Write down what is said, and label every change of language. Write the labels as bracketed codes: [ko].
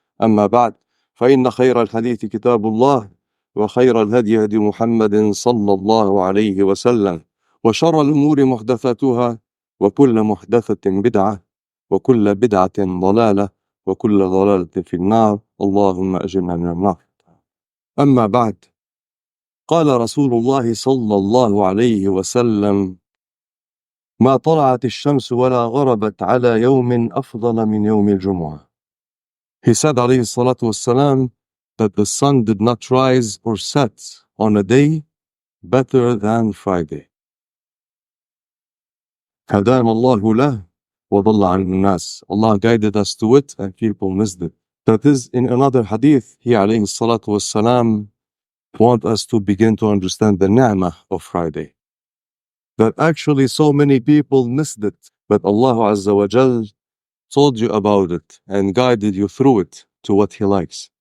[ar] أما بعد، فإن خير الحديث كتاب الله، وخير الهدي هدي محمد صلى الله عليه وسلم، وشر الأمور محدثاتها، وكل محدثة بدعة، وكل بدعة ضلالة، وكل ضلالة في النار. اللهم أجرنا من النار. أما بعد، قال رسول الله صلى الله عليه وسلم: ما طلعت الشمس ولا غربت على يوم أفضل من يوم الجمعة. [en] He said [ar] عليه الصلاة والسلام [en] that the sun did not rise or set on a day better than Friday. [ar] هدانا الله له وضل عن الناس. [en] Allah guided us to it and people missed it. That is, in another hadith, he [ar] عليه الصلاة والسلام [en] want us to begin to understand the ni'mah of Friday. That actually so many people missed it, but Allah Azza wa Jal told you about it and guided you through it to what He likes.